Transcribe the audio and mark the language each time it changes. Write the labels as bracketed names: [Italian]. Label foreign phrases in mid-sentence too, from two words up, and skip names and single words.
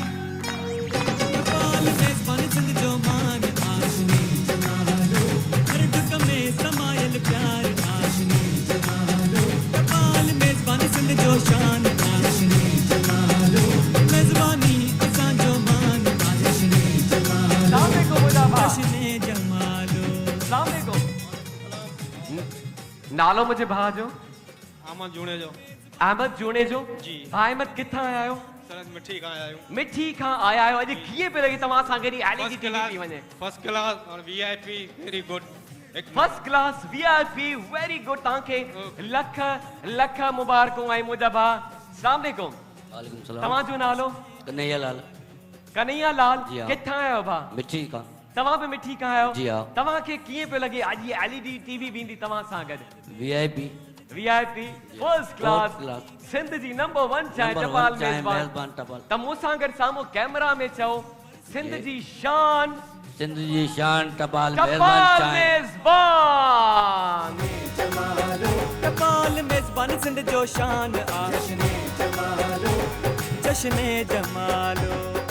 [Sindhi] टपाल मेज़बान सिंध जो मान आशनी जमालो हर ढुक में समायल प्यार आशनी जमालो टपाल मेज़बान सिंध जो शान आशनी जमालो मेज़बानी असांजो मान आशनी जमालो आशनी जमालो नालो मुंहिंजे भाउ जो अहमद जूने जो अहमद जूने जो जी। भाउ अहमद किथां आया आहियो सर मिठी खां आया आहियूं मिठी खां आया आहियो अॼु कीअं पियो लॻे तव्हां सां गॾु [English] LED TV [Sindhi] थी वञे [English] first class और VIP very good first class VIP very good [Sindhi] तव्हांखे लख लख मुबारकूं ऐं मुंहिंजा भाउ [Arabic] السلام عليكم وعليكم السلام [Sindhi] तव्हांजो नालो कन्हैया लाल कन्हैया लाल जी हा। किथां आयो भाउ मिठी का तव्हां बि मिठी खां आहियो जी हा। तव्हांखे कीअं पियो लॻे अॼु [English] LED TV [Sindhi] वेंदी तव्हां सां गॾु वीआईपी [English] VIP first class [Sindhi] क्लास। सिंध जी नंबर 1 चाहे नंबर टपाल 1 चाहे मेज़बान मेज़बान टपाल त मूंसां गॾु साम्हूं कैमरा में चओ सिंध जी। जी शान सिंध जी शान टपाल मेज़बान टपाल चाहे मेज़बान टपाल मेज़बान सिंध जो शान आशने जमालो जश्ने जमालो